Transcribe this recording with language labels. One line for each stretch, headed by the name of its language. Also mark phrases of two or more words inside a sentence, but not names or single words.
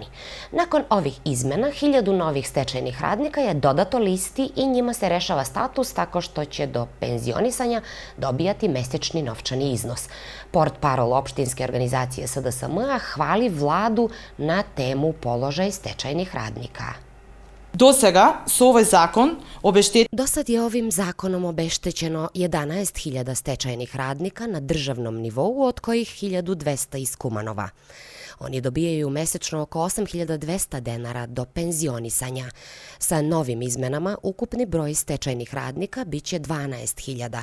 Serbian: Nakon ovih izmena, 1000 novih stečajnih radnika je dodato listi i njima se rešava status tako što će do penzionisanja dobijati mesečni novčani iznos. Portparol opštinske organizacije SDSM hvali vladu na temu položaj stečajnih radnika.
Macedonian: До сега со овој закон
Serbian: Do sad je ovim zakonom obeštećeno 11.000 stečajnih radnika na državnom nivou, od kojih 1.200 iz Kumanova. Oni dobijaju mesečno oko 8.200 denara do penzionisanja. Sa novim izmenama ukupni broj stečajnih radnika biće 12.000.